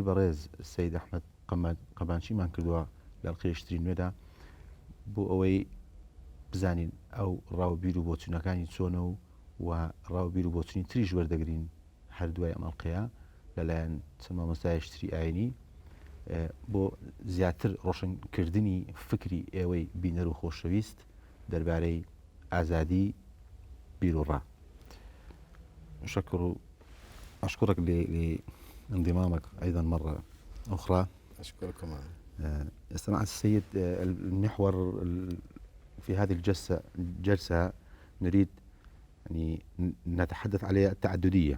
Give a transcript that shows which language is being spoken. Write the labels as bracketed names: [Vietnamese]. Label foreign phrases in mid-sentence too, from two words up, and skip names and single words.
[Central Kurdish] بەڕێز سەید ئەحمەد قەبانچیمان کردووە لە ئەڵلقەیەشتری نوێدا بۆ ئەوەی بزانین ئەو ڕاوبیر و بۆچوونەکانی چۆنە و ڕاوبیر و بۆچوونی تریش وەردەگرین هەردووای ئەم ئەڵلقەیە لەلایەن چەند مامۆستایشتری ئاینی بۆ زیاتر ڕۆشنکردنی فکری ئێوەی بینەر و خۆشەویست دەربارەی ئازادی بیرروڕا. [Arabic] أشكرك لانضمامك أيضا مرة أخرى. أشكركم. سمعت السيد المحور في هذه الجلسة نريد يعني نتحدث عليها التعددية.